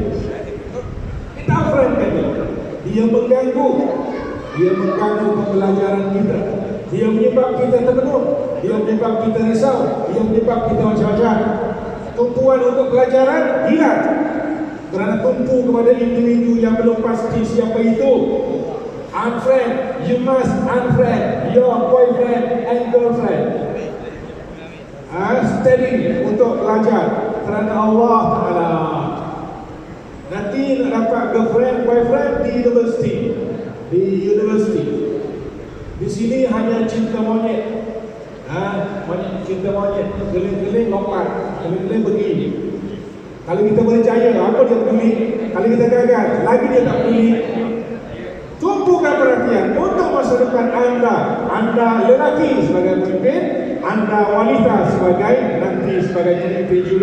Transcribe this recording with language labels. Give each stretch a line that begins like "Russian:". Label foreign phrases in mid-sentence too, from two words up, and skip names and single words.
Malay: Dia mengganggu pembelajaran kita. Dia menyebab kita terbenung. Dia menyebab kita risau. Dia menyebab kita macam-macam. Tumpuan untuk pelajaran hilang kerana tumpu kepada individu yang belum pasti siapa itu.
English: Unfriend, you must unfriend your boyfriend and girlfriend.
Malay: Steady untuk belajar kerana Allah Ta'ala. Nanti nak dapat girlfriend, boyfriend di universiti. Di sini hanya cinta monyet. Cinta monyet, geling-geling lompat, geling-geling begini. Kalau kita berjaya, apa dia peduli? Kalau kita gagal, lagi dia tak peduli. Tumpukan perhatian untuk masa depan anda lelaki sebagai pemimpin, anda wanita nanti sebagai pemimpin juga.